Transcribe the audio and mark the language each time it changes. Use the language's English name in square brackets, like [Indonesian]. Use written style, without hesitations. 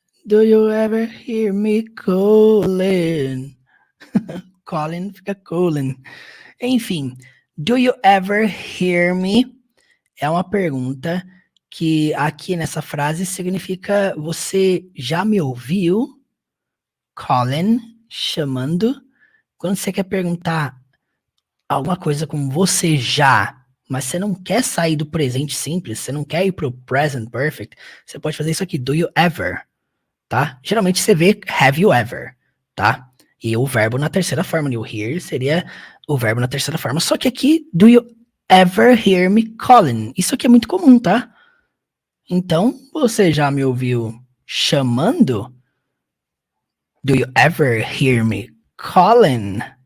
[English] Do you ever hear me calling? Calling fica calling. Enfim, do you ever hear me? [Portuguese] É uma pergunta que aqui nessa frase significa: você já me ouviu? Calling, chamando. Quando você quer perguntar alguma coisa como você já, mas você não quer sair do presente simples, você não quer ir pro present perfect, você pode fazer isso aqui, [English] do you ever, [Portuguese] tá? Geralmente você vê [English] have you ever, [Portuguese] tá? E o verbo na terceira forma, you hear seria o verbo na terceira forma, só que aqui, [English] do you ever hear me calling? [Portuguese] Isso aqui é muito comum, tá? Então, você já me ouviu chamando? [English] Do you ever hear me calling?